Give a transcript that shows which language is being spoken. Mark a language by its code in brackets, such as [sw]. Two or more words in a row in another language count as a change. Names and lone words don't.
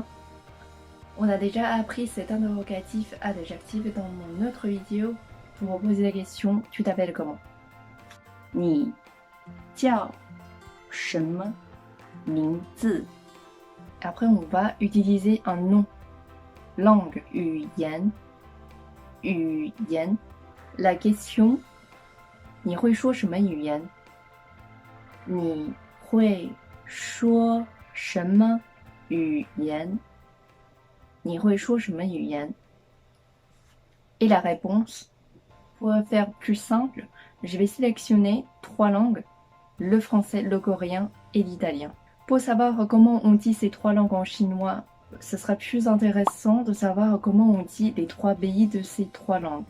[fr] On a déjà appris cet interrogatif adjectif dans mon autre vidéo pour poser la question tu t'appelles comment. [zh] 你叫什么名字. [fr] Après on va utiliser un nom. Langue, [zh] 语言，语言. [fr] La question, [zh] 你会说什么语言？你会说什么语言？你会说什么语言？ [fr] Et la réponse, pour faire plus simple, je vais sélectionner 3 langues, le français, le coréen et l'italien. Pour savoir comment on dit ces 3 langues en chinois, ce sera plus intéressant de savoir comment on dit les 3 pays de ces 3 langues.